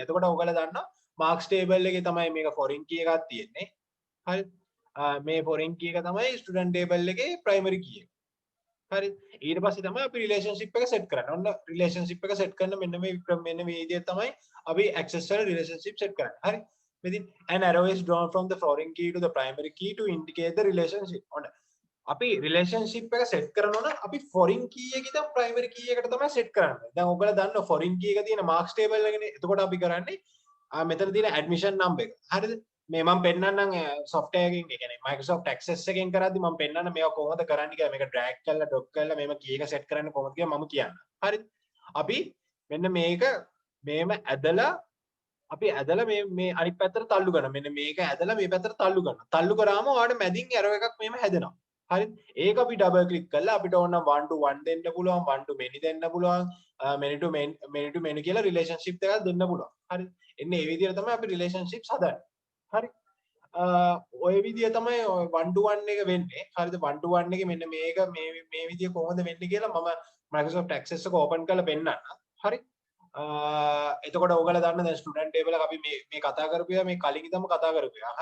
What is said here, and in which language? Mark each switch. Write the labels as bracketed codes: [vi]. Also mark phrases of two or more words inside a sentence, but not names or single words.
[si] එතකොට ඔයගොල්ලෝ දන්නවා [en] marks table [si] එකේ තමයි මේක [en] foreign key [si] එකක් තියෙන්නේ. හරි. මේ [en] foreign key [si] එක තමයි [en] student table [si] එකේ [en] primary key [si] එක. හරි. ඊට පස්සේ තමයි අපි රිලේෂන්ෂිප් එක සෙට් කරන්නේ. ඔන්න රිලේෂන්ෂිප් එක සෙට් කරන මෙන්න මේ විදිහට තමයි අපි ඇක්සස් වල රිලේෂන්ෂිප් සෙට් කරන්නේ. හරි. [en] Within an arrow is drawn from the foreign key to the primary key to indicate the relationship. [si] ඔන්න අපි relationship එක set කරනවා නම් අපි [en] foreign key [si] එකේ ඉඳන් [en] primary key [si] එකට තමයි set කරන්නේ. දැන් ඔයගොල්ලෝ දන්නවා [en] foreign key [si] එක තියෙන [en] marks table [si] එකනේ. එතකොට අපි කරන්නේ මෙතන තියෙන [en] admission number [si] එක. හරිද? මේ මම පෙන්නන්නම් software එකකින් ඒ කියන්නේ Microsoft Access එකෙන් කරද්දි මම පෙන්නන්න මේවා කොහොමද කරන්නේ කියලා. මේක drag කරලා drop කරලා මේව key එක set කරන්න කොහොමද කියලා මම කියන්නම්. හරිද? අපි මෙන්න මේක මේම ඇදලා අපි ඇදලා මේ අනිත් පැත්තට තල්ලු කරනවා. මෙන්න මේක ඇදලා මේ පැත්තට තල්ලු කරනවා. තල්ලු කරාම ඔයාලට මැදින් arrow එකක් මෙහෙම හැදෙනවා. හරිද? ඒක අපි [en] double click [si] කරලා අපිට ඕන [en] 1 to 1 [si] දෙන්න පුළුවන්, [en] 1 to many [si] දෙන්න පුළුවන්, [en] many to many [si] කියලා relationship එකක් දෙන්න පුළුවන්. හරිද? එන්නේ මේ විදිහට තමයි අපි relationships හදන්නේ. හරි? ඔය විදිහ තමයි [en] 1 to 1 [si] එක වෙන්නේ. හරිද? [en] 1 to 1 [si] එකේ මෙන්න මේක මේ විදිහ කොහොමද වෙන්නේ කියලා මම Microsoft Access එක open කරලා පෙන්නන්නම්. හරි? එතකොට ඔයගොල්ලෝ දන්න දැන් [en] student table [si] එක අපි මේ කතා කරපු ඒවා මේ කලින් ඉඳන්ම කතා කරපු ඒවා.